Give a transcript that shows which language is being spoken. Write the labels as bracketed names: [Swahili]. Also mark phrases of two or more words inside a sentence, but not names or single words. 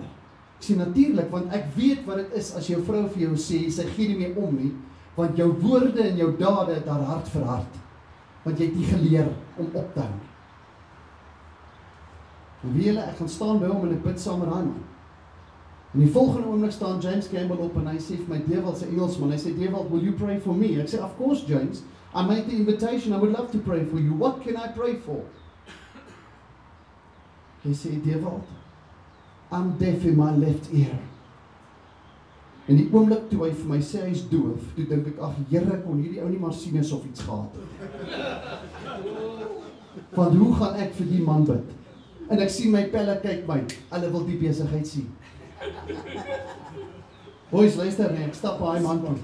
[Afrikaans] Ek sê natuurlik, want ek weet wat dit is as jou vrou vir jou sê, sy gee nie meer om nie, want jou woorde en jou dade het haar hart verhard. Want jy het nie geleer om op te hou. En weet julle, ek gaan staan by hom en ek bid saam met hom. En die volgende oomblik staan James Campbell op en hy sê vir my, Ewald, sy Engelsman, hy sê, Ewald, [English] will you pray for me? [Afrikaans] Ek sê, [English] of course James, I made the invitation, I would love to pray for you. What can I pray for? [Afrikaans] Hy sê, Ewald, [English] I'm deaf in my left ear. [Afrikaans] En die oomblik toe hy vir my sê hy is doof, toe dink ek, ag Here, kon hierdie ou nie maar sien of iets gehad het. Want hoe gaan ek vir die man bid? En ek sien my pelle kyk my, hulle wil die besigheid sien. Boys, luister nie, ek stap by hy man toe.